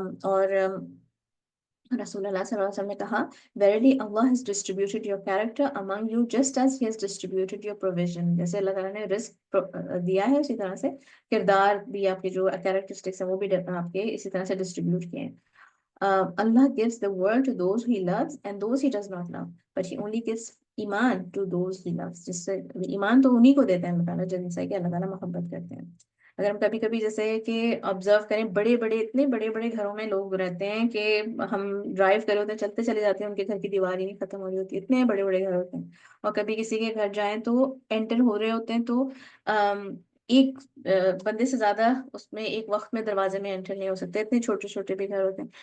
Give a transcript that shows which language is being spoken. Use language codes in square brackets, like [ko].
[hi] और रसूलुल्लाह सल्लल्लाहु अलैहि वसल्लम ने कहा, [en] Verily Allah has distributed your character among you just as He has distributed your provision. [hi] जैसे अल्लाह ताला ने रिस्क दिया है, उसी तरह से किरदार भी, आपके जो कैरेक्टरिस्टिक्स हैं वो भी आपके इसी तरह से डिस्ट्रीब्यूट किए हैं. [en] Allah gives the world to those He loves and those He does not love, but He only gives ईमान to those He loves. [hi] जिससे ईमान तो उन्हीं को देते हैं अल्लाह ताला जिनसे कि अल्लाह ताला मोहब्बत करते हैं. अगर हम कभी कभी जैसे कि ऑब्जर्व करें, बड़े बड़े इतने बड़े बड़े घरों में लोग रहते हैं कि हम ड्राइव करे होते हैं, चलते चले जाते हैं, उनके घर की दीवार ही नहीं खत्म हो रही होती, इतने बड़े बड़े घर होते हैं. और कभी किसी के घर जाएं तो एंटर हो रहे होते हैं तो एक बंदे से ज्यादा उसमें एक वक्त में दरवाजे में एंटर नहीं हो सकते, इतने छोटे छोटे भी घर होते हैं.